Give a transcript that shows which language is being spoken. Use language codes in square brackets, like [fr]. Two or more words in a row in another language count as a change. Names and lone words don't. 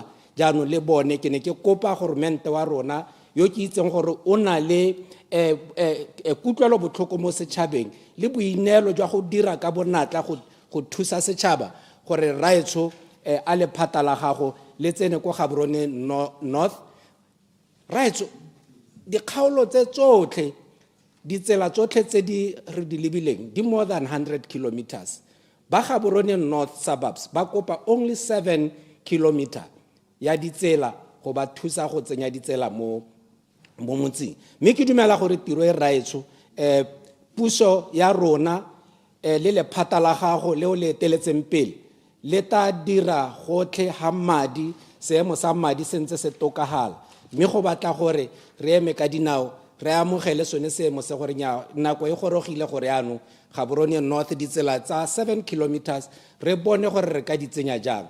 [tn] Jaanong le bone ke ne ke kopa goromente wa rona yo ke itseng gore o na le kutlwelo botlhoko mo setšhabeng le boineelo jwa go dira ka bonatla go thusa setšhaba gore raetso a lephata la gago le tsene ko Gaborone North. Raetso dikgaolo tse tsotlhe ditsela tsotlhe tse di re di lebileng di [en] more than 100 kilometers. [tn] Ba Gaborone North suburbs ba kopa only 7 kilometer ya ditsela go ba thusa go tsenya ditsela mo motseng. Mme ke dumela gore tiro e raetso puso ya rona le lephata la gago le o le eteletseng pele le ta dira gotlhe ha madi seemo sa madi sentse se tokagala, mme go batla gore re eme ka dinao re amogele sone seemo se gore nako e gorogile gore ano Gaborone North ditsela tsa 7 kilometers re bone gore re ka di tsenya jang.